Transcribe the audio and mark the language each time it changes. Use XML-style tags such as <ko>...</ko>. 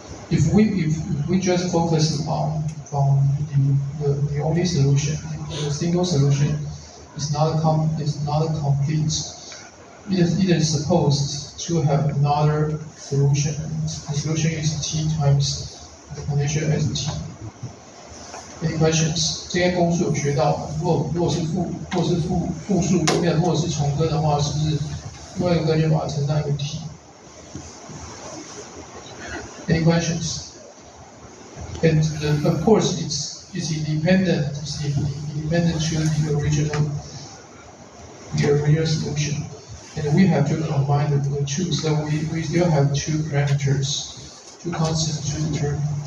<en>If we just focus on the only solution, the single solution is not complete. It is supposed to have another solution. The solution is t times the condition as t. Any questions?</en> <zh>这些公式有学到吗？如果是复数，如果是重根的话，是不是另外一个根就把它乘上一个 t？</zh> <en>Any questions? And of course, it's independent. It's independent to the original solution. And we have to combine the two, so we still have two parameters, two constants to determine.</en>